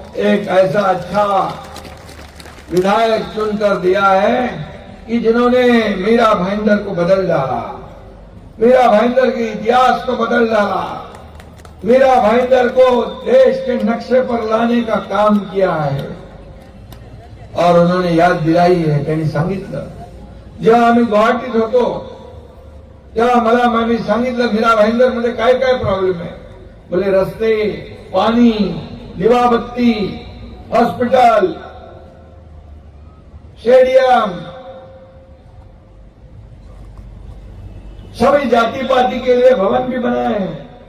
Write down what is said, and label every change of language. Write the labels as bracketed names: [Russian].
[Hindi] एक ऐसा अच्छा विधायक चुन कर दिया है कि जिन्होंने मीरा भाईंदर को बदल डाला, मीरा भाईंदर के इतिहास को बदल डाला, मीरा भाईंदर को देश के नक्शे पर लाने का काम किया है. और उन्होंने याद दिलाई है. [Marathi] त्यांनी सांगितलं, जेव्हा आम्ही गुवाहाटीत होतो तेव्हा मला आम्ही सांगितलं, मीरा भाईंदर मध्ये काय काय प्रॉब्लेम आहे. [Hindi] बोले रस्ते, पाणी, दिवाबत्ती, हॉस्पिटल, स्टेडियम, सभी जाति पाति के लिए भवन भी बनाए हैं.